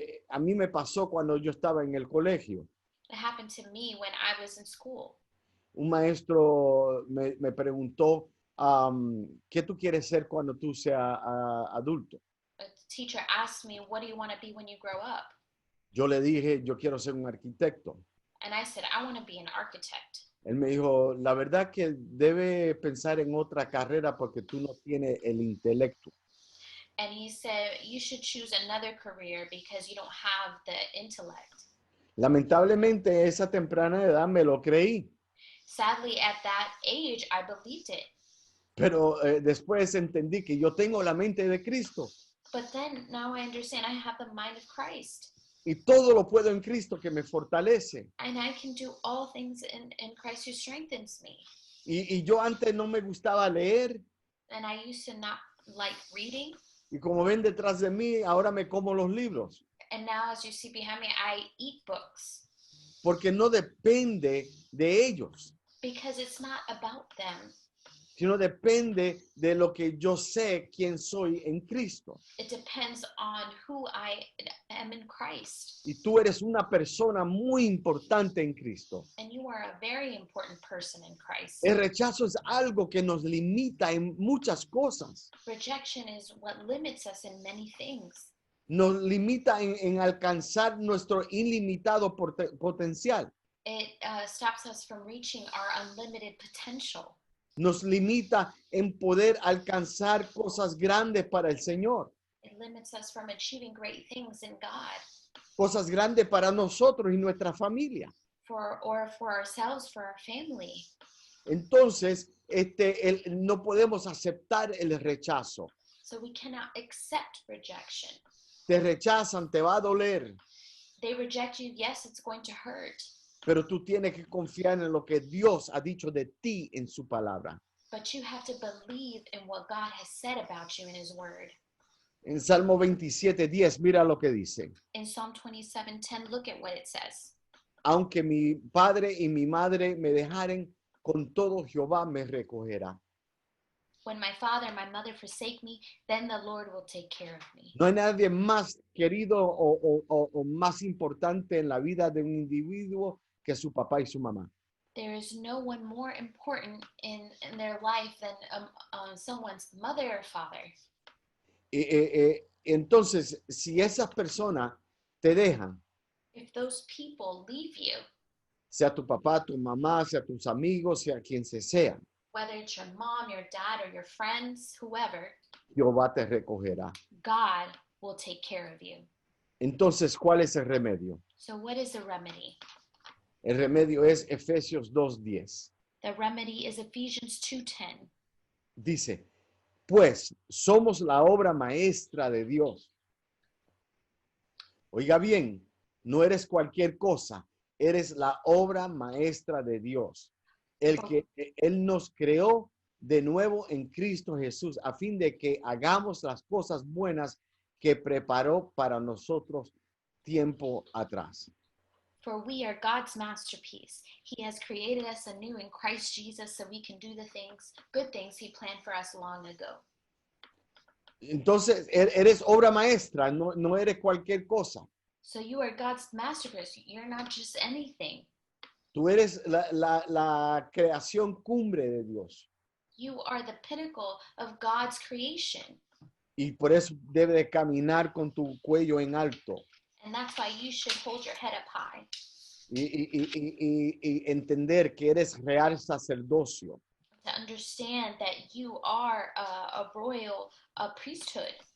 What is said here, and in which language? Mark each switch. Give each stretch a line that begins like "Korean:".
Spanish: A mí me pasó cuando yo estaba en el colegio.
English: It happened to me when I was in school.
Spanish: un maestro me preguntó, ¿qué tú quieres ser cuando tú seas adulto?
English: A teacher asked me, what do you want to be when you grow up?
Spanish: Yo le dije, yo quiero ser un arquitecto.
English: And I said, I want to be an architect.
Spanish: Él me dijo, la verdad que debe pensar en otra carrera porque tú no tienes el intelecto.
English: And he said, you should choose another career because you don't have the intellect.
Spanish: Lamentablemente, a esa temprana edad me lo creí,
English: Sadly, at that age, I believed it.
Spanish: pero después entendí que yo tengo la mente de Cristo
English: But then now I understand I have the mind of Christ.
Spanish: y todo lo puedo en Cristo que me fortalece.
English: And I can do all things in Christ who strengthens me.
Spanish: Y yo antes no me gustaba leer
English: And I used to not like reading.
Spanish: y como ven detrás de mí, ahora me como los libros
English: And now, as you see behind me, I eat books
Spanish: porque no depende de ellos,
English: because it's not about them.
Spanish: sino depende de lo que yo sé quién soy en Cristo.
English: It depends on who I am in Christ.
Spanish: Y tú eres una persona muy importante en Cristo.
English: And you are a very important person in Christ.
Spanish: El rechazo es algo que nos limita en muchas cosas.
English: Rejection is what limits us in many things.
Spanish: Nos limita en alcanzar nuestro ilimitado potencial.
English: It stops us from reaching our unlimited potential.
Spanish: Nos limita en poder alcanzar cosas grandes para el Señor.
English: It limits us from achieving great things in God
Spanish: Cosas grandes para nosotros y nuestra familia.
English: for ourselves, for our family.
Spanish: Entonces, no podemos aceptar el rechazo.
English: So we cannot accept rejection.
Spanish: Te rechazan, te va a doler,
English: They reject you, yes, it's going to hurt.
Spanish: pero tú tienes que confiar en lo que Dios ha dicho de ti en su palabra.
English: But you have to believe in what God has said about you in his word.
Spanish: En Salmo 27:10, mira lo que dice.
English: In Psalm 27:10, look at what it says.
Spanish: Aunque mi padre y mi madre me dejaren, con todo Jehová me recogerá.
English: When my father and my mother forsake me, then the Lord will take care of me.
Spanish: No hay nadie más querido o más importante en la vida de un individuo que su papá y su mamá.
English: There is no one more important in their life than someone's mother or father.
Spanish: Entonces, si esas personas te dejan,
English: If those people leave you,
Spanish: sea tu papá, tu mamá, sea tus amigos, sea quien se sea,
English: whether it's your mom, your dad, or your friends, whoever,
Spanish: Jehová te recogerá.
English: God will take care of you.
Spanish: Entonces, ¿cuál es el remedio?
English: So what is the remedy?
Spanish: El remedio es Efesios 2:10.
English: The remedy is Ephesians 2:10.
Spanish: Dice, pues somos la obra maestra de Dios. Oiga bien, no eres cualquier cosa, eres la obra maestra de Dios. Él nos creó de nuevo en Cristo Jesús a fin de que hagamos las cosas buenas que preparó para nosotros tiempo atrás.
English: For we are God's masterpiece. He has created us anew in Christ Jesus so we can do the things, good things he planned for us long ago.
Spanish: Entonces, eres obra maestra, no eres cualquier cosa.
English: So you are God's masterpiece. You're not just anything.
Spanish: Tú eres la creación cumbre de Dios.
English: You are the pinnacle of God's creation.
Spanish: Y por eso debe de caminar con tu cuello en alto.
English: And that's why you should hold your head up high
Spanish: Y entender que eres real sacerdocio.
English: to understand that you are a royal priesthood.